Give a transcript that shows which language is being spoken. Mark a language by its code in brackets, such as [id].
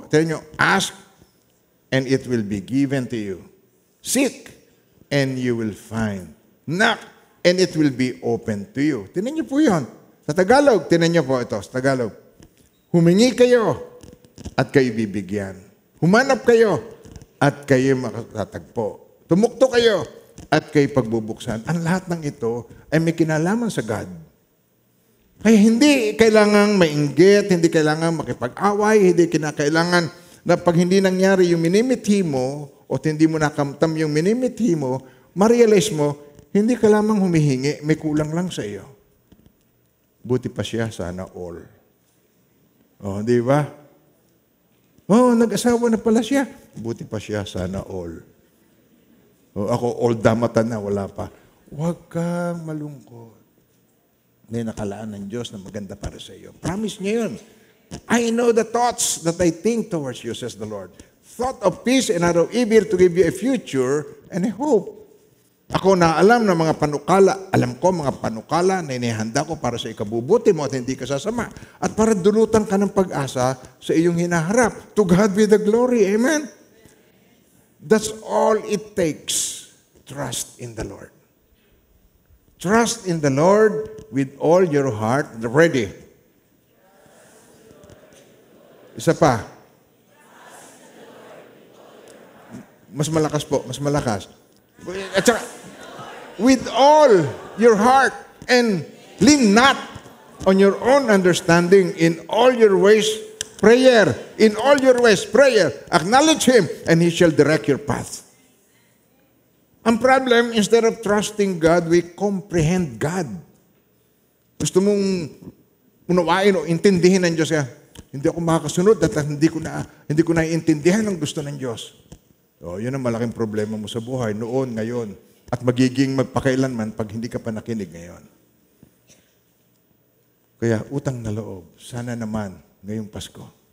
[tl] Tingnan niyo, [en] ask, and it will be given to you. Seek, and you will find. Knock, and it will be open to you. [tl] Tingnan niyo po yun. Sa Tagalog, tingnan niyo po ito. Sa Tagalog, humingi kayo, at kayo bibigyan. Humanap kayo, at kayo makatatagpo. Tumukto kayo, at kayo pagbubuksan. Ang lahat ng ito ay may kinalaman sa God. Kaya hindi kailangang mainggit, hindi kailangang makipag-away, hindi kinakailangan na pag hindi nangyari yung minimithi mo o hindi mo nakamtam yung minimithi mo, ma-realize mo, hindi ka lamang humihingi, may kulang lang sa iyo. Buti pa siya, sana all. Oh, di ba? Oh, nag-asawa na pala siya. Buti pa siya, sana all. Oh, ako, all damatan na, wala pa. Huwag kang malungkot. May nakalaan ng Diyos na maganda para sa iyo. Promise niya yun. [en] I know the thoughts that I think towards you, says the Lord. Thought of peace and not of evil to give you a future and a hope. [tl] Ako na alam ng mga panukala, alam ko mga panukala na inihanda ko para sa ikabubuti mo at hindi ka sasama. At para dulutan ka ng pag-asa sa iyong hinaharap. [en] To God be the glory. Amen? That's all it takes. Trust in the Lord. Trust in the Lord with all your heart. Ready? [tl] Isa pa. Mas malakas po, mas malakas. At saka, [en] with all your heart and lean not on your own understanding in all your ways, prayer. In all your ways, prayer. Acknowledge Him and He shall direct your path. Ang problem, instead of trusting God, we comprehend God. [tl] Gusto mong unawain o intindihin ng Diyos. Hindi ako makakasunod at hindi ko na iintindihan ang gusto ng Diyos. So, yun ang malaking problema mo sa buhay, noon, ngayon, at magiging magpakailanman pag hindi ka pa nakinig ngayon. Kaya, utang na loob, sana naman ngayong Pasko.